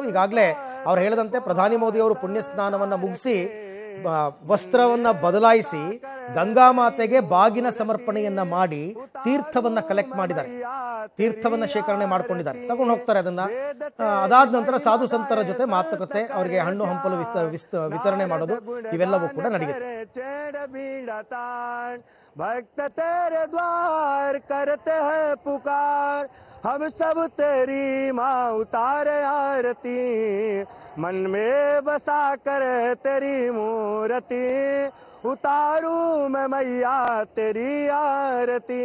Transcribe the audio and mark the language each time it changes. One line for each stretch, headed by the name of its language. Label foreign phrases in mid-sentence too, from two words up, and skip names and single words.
Kannada: ಈಗಾಗಲೇ ಅವ್ರು ಹೇಳಿದಂತೆ ಪ್ರಧಾನಿ ಮೋದಿ ಅವರು ಪುಣ್ಯ ಸ್ನಾನವನ್ನ ಮುಗಿಸಿ ವಸ್ತ್ರವನ್ನ ಬದಲಾಯಿಸಿ ಗಂಗಾ ಮಾತೆಗೆ ಬಾಗಿನ ಸಮರ್ಪಣೆಯನ್ನ ಮಾಡಿ ತೀರ್ಥವನ್ನ ಕಲೆಕ್ಟ್ ಮಾಡಿದ್ದಾರೆ, ತೀರ್ಥವನ್ನ ಶೇಖರಣೆ ಮಾಡ್ಕೊಂಡಿದ್ದಾರೆ, ತಗೊಂಡು ಹೋಗ್ತಾರೆ ಅದನ್ನ. ಅದಾದ ನಂತರ ಸಾಧು ಸಂತರ ಜೊತೆ ಮಾತುಕತೆ, ಅವರಿಗೆ ಹಣ್ಣು ಹಂಪಲು ವಿತರಣೆ ಮಾಡೋದು ಇವೆಲ್ಲವೂ ಕೂಡ ನಡೆಯುತ್ತೆ.
Hindi: भक्त तेरे द्वार करते हैं पुकार, हम सब तेरी माँ उतारे आरती, मन में बसा कर तेरी मूर्ति, उतारू मैं मैया तेरी आरती.